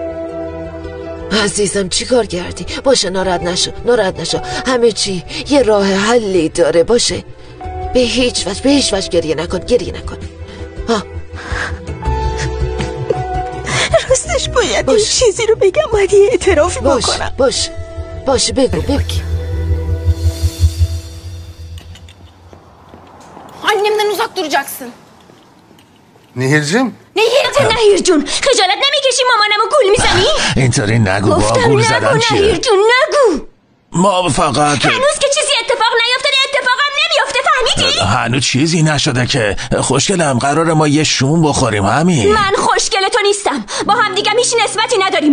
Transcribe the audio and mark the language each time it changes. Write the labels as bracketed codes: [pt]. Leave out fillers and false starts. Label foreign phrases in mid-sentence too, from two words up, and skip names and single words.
[fa] عزیزم چی کار کردی؟ باشه، ناراحت نشو. همه چی یه راه حلی داره. باشه، به هیچ وجه گریه نکن. راستش باید این چیزی رو بگم، باید یه اعترافی بکنم. باشه بگو. [tr] Annemden uzak duracaksın. Nehir'cim. [fa] Nehir جون، خجالت نمیکشی مامانمو گول میزنی؟ اینطوری نگو، با گول زدن چیه؟ نهیر جون نگو. ما فقط هنوز که چیزی اتفاق نیفتاده، اتفاقم نمیفته، فهمیدی؟ هنوز چیزی نشده که. خوشگلم، قراره ما یه شوم بخوریم همین. من خوشگل تو نیستم، با هم دیگه هیچ نسبتی نداریم.